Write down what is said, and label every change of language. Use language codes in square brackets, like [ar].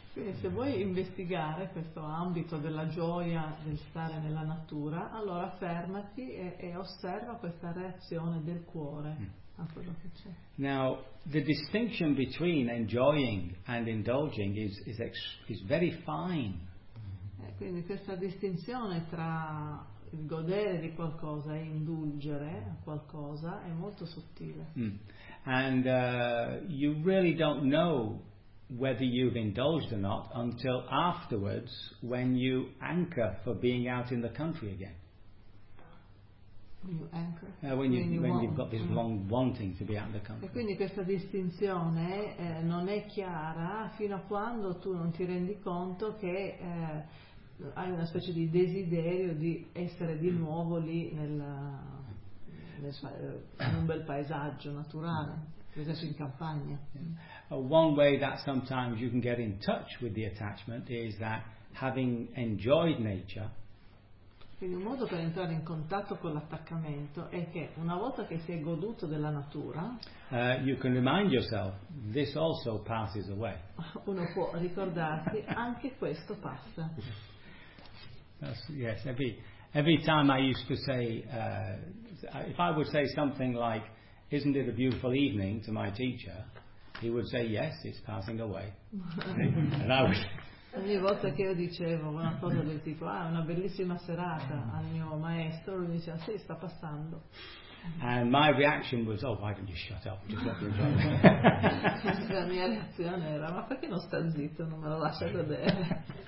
[it] Sì, se vuoi investigare questo ambito della gioia del stare nella natura, allora fermati e osserva questa reazione del cuore a quello che c'è. [en] Now, the distinction between enjoying and indulging is very fine. [it] E quindi questa distinzione tra il godere di qualcosa e indulgere a qualcosa è molto sottile. [en] And you really don't know whether you've indulged or not until afterwards when you anchor for being out in the country again. You anchor. When you've got this long wanting to be out in the country. [it] E quindi questa distinzione non è chiara fino a quando tu non ti rendi conto che hai una specie di desiderio di essere di nuovo lì in un bel paesaggio naturale, per esempio in campagna. [en] One way that sometimes you can get in touch with the attachment is that having enjoyed nature. [it] Quindi un modo per entrare in contatto con l'attaccamento è che una volta che si è goduto della natura, [en] You can remind yourself, this also passes away. [it] Uno può ricordarsi, anche questo passa. [en] Yes, every time I used to say, if I would say something like, isn't it a beautiful evening to my teacher, he would say, yes, it's passing away. And I would... [it] Ogni volta che io dicevo una cosa del tipo, ah, una bellissima serata al mio maestro, lui diceva, sì, sta passando. [en] And my reaction was, oh, why don't you shut up? Just let me enjoy. [it] La mia reazione era, ma perché non sta zitto, non me lo lascia vedere?